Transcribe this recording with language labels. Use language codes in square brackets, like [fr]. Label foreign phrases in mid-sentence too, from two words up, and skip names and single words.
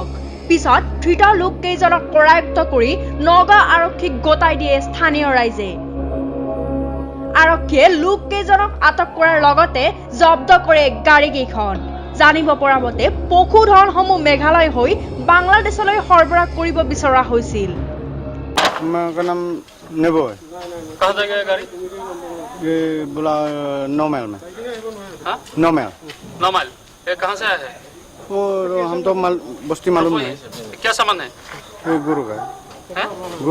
[as] পিছত ধৃত লোককেইজনক কৰায়ত্ব কৰি নগাঁও আৰক্ষীক গতাই দিয়ে স্থানীয় ৰাইজে। আৰক্ষীয়ে লোককেইজনক আটক কৰাৰ লগতে জব্দ কৰে গাড়ীকেইখন। জানিব পৰা মতে পশুধনসমূহ মেঘালয় হৈ বাংলাদেশলৈ সৰবৰাহ কৰিব বিচৰা হৈছিল। [hi] मेरा नाम नेबो है। कहाँ से गया गाड़ी? ये बोला 9 माइल में। हाँ? 9 माइल। 9 माइल। ये कहाँ से आया है? और हम तो बस्ती मालूम नहीं। क्या सामान है? ये गुरु का है।